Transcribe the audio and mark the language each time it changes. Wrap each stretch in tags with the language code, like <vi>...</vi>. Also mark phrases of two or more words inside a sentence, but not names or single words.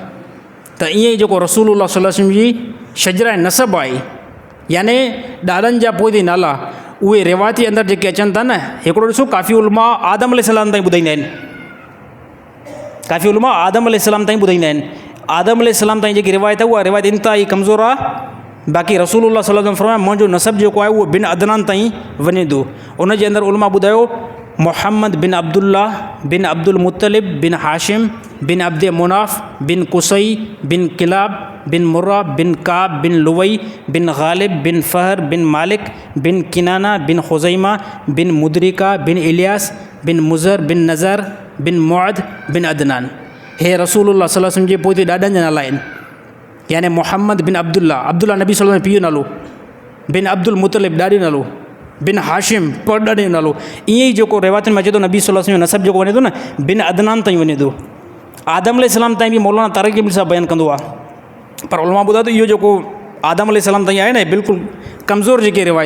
<sd>त ईअं ई जेको</sd> <ar>رسول الله صلى الله عليه وسلم</ar> <sd>जी शजरा नसब आहे, याने ॾाॾनि जा पोइ नाला, उहे रिवायती अंदरि जेके अचनि था न, हिकिड़ो ॾिसो काफ़ी उलमा आदम अलैहिस्सलाम ताईं ॿुधाईंदा आहिनि, काफ़ी उलमा आदम अलैहिस्सलाम ताईं ॿुधाईंदा आहिनि। आदम अलैहिस्सलाम ताईं जेकी रिवायत आहे उहा रिवायत इंतिहाई कमज़ोर आहे। बाक़ी</sd> <ar>رسول الله صلى الله عليه وسلم</ar> <sd>फरमाया मुंहिंजो नसब जेको आहे उहो बिन अदनान ताईं वञे थो। उन जे अंदरि उलमा ॿुधायो मोहम्मद बिन अब्दुल्लाह बिन अब्दुल मुत्तलिब बिन हाशिम बिन अब्द मुनाफ बिन कुसई बिन किलाब बिन मुर्रा बिन काब बिन लुवई बिन गालिब बिन फ़हर बिन मालिक बिन किनाना बिन खुज़ैमा बिन मुदरिका बिन इलियास बिन मुज़र बिन नज़र बिन मुअद बिन अदनान। हे</sd> <ar>رسول الله صلى الله عليه وسلم</ar> <sd>जे पोइ ॾाॾनि जा नाला आहिनि, यानी मोहम्मद बिन अब्दुल्लाह, अब्दुल्लाह नबी</sd> <ar>صلى الله عليه وسلم</ar> <sd>पीउ नालो, बिन अब्दुल मुत्तलिब ॾाॾे नालो, बिन हाशिम पर ॾाॾे नालो। ईअं ई जेको रिवायतुनि में अचे थो नबी</sd> <ar>صلى الله عليه وسلم</ar> <sd>जो नसब जेको वञे थो न बिन अदनान ताईं वञे थो। आदम अलैहिस्सलाम ताईं बि मौलाना तारिक इब्न साहब बयानु कंदो आहे, पर उलमा ॿुधायो त इहो जेको आदम अलैहिस्सलाम ताईं आहे न बिल्कुलु कमज़ोर जेकी रिवायत आहे।</sd>